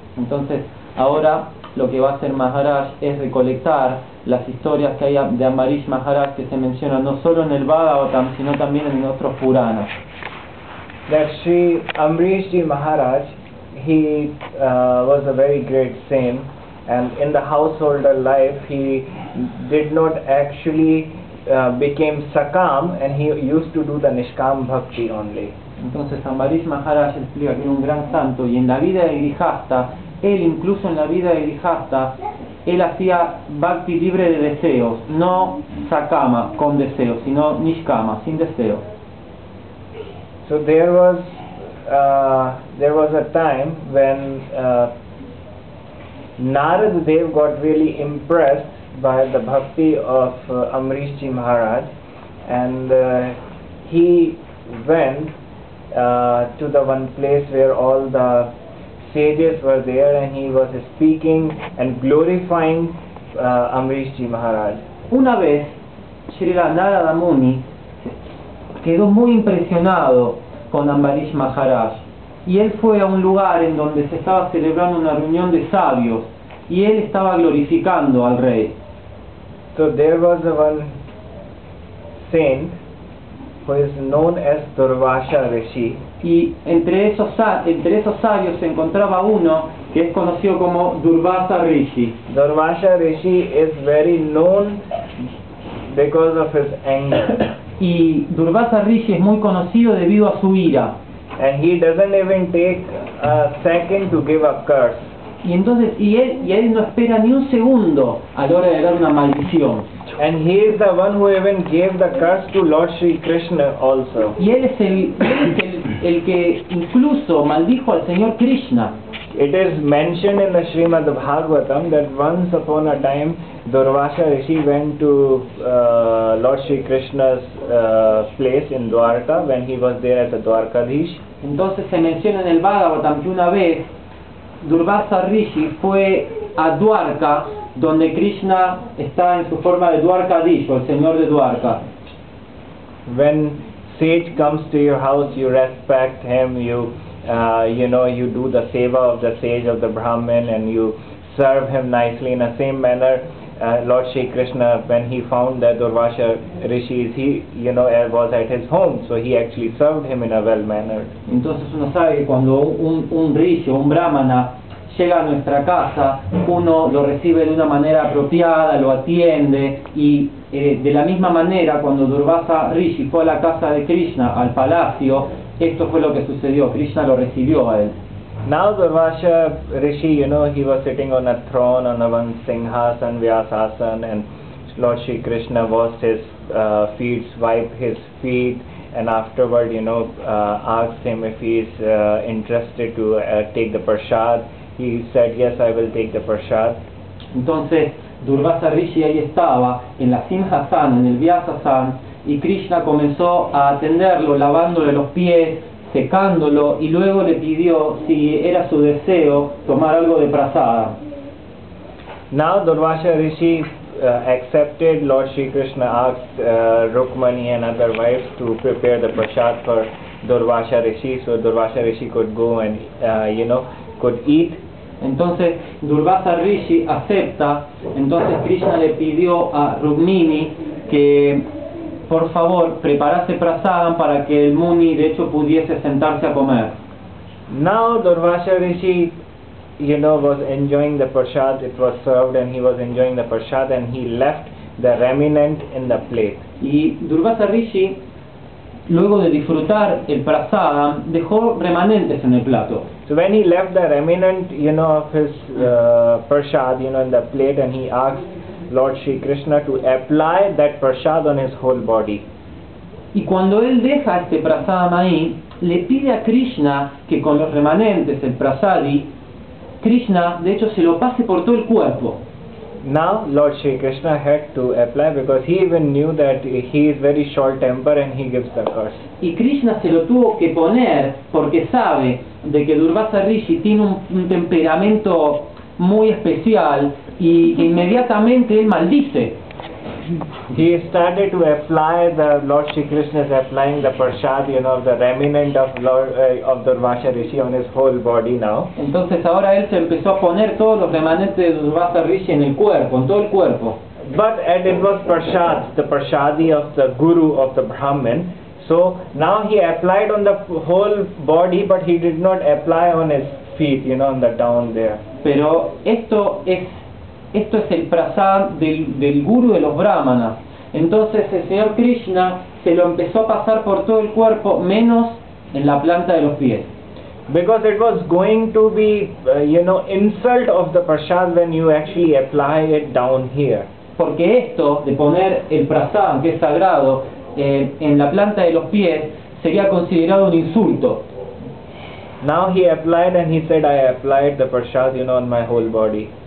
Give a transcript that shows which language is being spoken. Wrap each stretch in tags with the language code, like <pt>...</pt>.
<es>Entonces ahora lo que va a hacer Maharaj es recolectar las historias que hay de Ambarish Maharaj que se mencionan no solo en el Bhagavatam sino también en otros Puranas.</es> <en>That Sri Ambarish Ji Maharaj, he was a very great saint, and in the householder life he did not actually became sakam, and he used to do the nishkam bhakti only.</en> <es>Entonces Ambarish Maharaj explica que era un gran santo y en la vida de grihastha, él incluso en la vida de grihastha, él hacía bhakti libre de deseos, no sakama con deseos, sino nishkama, sin deseos.</es> <en>So there was a time when Narad Dev got really impressed by the bhakti of Amrish Ji Maharaj, and he went to the one place where all the sages were there, and he was speaking and glorifying Amrish Ji Maharaj.</en> <es>Una vez, Srila Narada Muni quedó muy impresionado con Ambarish Maharaj, y él fue a un lugar en donde se estaba celebrando una reunión de sabios, y él estaba glorificando al rey.</es> <en>So there was one saint who is known as Durvasha Rishi,</en> <es>Y entre esos sabios se encontraba uno que es conocido como Durvasa Rishi.</es> <en>Durvasha Rishi is very known because of his anger,</en> <es>Y Durvasa Rishi es muy conocido debido a su ira.</es> <en>and he doesn't even take a second to give a curse.</en> <es>Y entonces, él no espera ni un segundo a la hora de dar una maldición.</es> <en>And he is the one who even gave the curse to Lord Shri Krishna also.</en> <es>Y él es el que incluso maldijo al Señor Krishna.</es> <en>It is mentioned in the Srimad Bhagavatam that once upon a time Durvasha Rishi went to Lord Shri Krishna's place in Dwarka when he was there as a Dwarkadhish.</en> <es>Entonces se menciona en el Bhagavatam que una vez Durvasa Rishi fue a Dwarka, donde Krishna está en su forma de Dwarkadish, o el señor de Dwarka.</es> <en>When sage comes to your house, you respect him, you do the seva of the sage of the Brahmin, and you serve him nicely. In the same manner, Lord Shri Krishna, when he found that Durvasha Rishi was at his home, so he actually served him in a well manner.</en> <es>Entonces uno sabe que cuando un rishi o un brahmana llega a nuestra casa, uno lo recibe de una manera apropiada, lo atiende, y de la misma manera cuando Durvasa Rishi fue a la casa de Krishna, al palacio, esto fue lo que sucedió. Krishna lo recibió a él.</es> <en>Now Durvasha Rishi, he was sitting on a throne on a one Singhasan, Vyasasan, and Lord Shri Krishna washed his feet, wiped his feet, and afterward, asked him if he is interested to take the prasad. He said, yes, I will take the prasad.</en> <es>Entonces Durvasa Rishi ahí estaba, en la Simhasan, en el Vyasasan, y Krishna comenzó a atenderlo, lavándole los pies, secándolo, y luego le pidió si era su deseo tomar algo de prasada.</es> <en>Now Durvasha Rishi accepted. Lord Shri Krishna asked Rukmani and other wives to prepare the prasad for Durvasha Rishi, so Durvasha Rishi could go and could eat.</en> <es>Entonces Durvasa Rishi acepta. Entonces Krishna le pidió a Rukmini que por favor preparase prasadam para que el Muni de hecho pudiese sentarse a comer.</es> <en>Now Durvasha Rishi was enjoying the prasad. It was served and he was enjoying the prasad, and he left the remnant in the plate.</en> <es>Y Durvasa Rishi, luego de disfrutar el prasadam, dejó remanentes en el plato.</es> <en>So when he left the remnant of his prasad in the plate, and he asked Lord Shri Krishna to apply that prasad on his whole body.</en> <es>Y cuando él deja este prasadam ahí, le pide a Krishna que con los remanentes, el prasadi, Krishna de hecho se lo pase por todo el cuerpo.</es> <en>Now Lord Shri Krishna had to apply, because he even knew that he is very short tempered and he gives the curse.</en> <es>Y Krishna se lo tuvo que poner porque sabe de que Durvasa Rishi tiene un temperamento muy especial, y que inmediatamente él maldice.</es> <en>He started to apply, the Lord Shri Krishna is applying the prasad, the remnant of Durvasha Rishi on his whole body now.</en> <es>Entonces ahora él se empezó a poner todos los remanentes de Durvasa Rishi en el cuerpo, en todo el cuerpo.</es> <en>But it was prasad, the prasadi of the guru of the Brahmin. So now he applied on the whole body, but he did not apply on his feet, on the down there.</en> <es>Pero esto es el prasad del guru de los brahmanas. Entonces el señor Krishna se lo empezó a pasar por todo el cuerpo, menos en la planta de los pies.</es> <en>Because it was going to be, insult of the prasad when you actually apply it down here.</en> <es>Porque esto de poner el prasad, que es sagrado, en la planta de los pies, sería considerado un insulto.</es> <en>Now he applied, and he said, I applied the prasad, on my whole body.</en>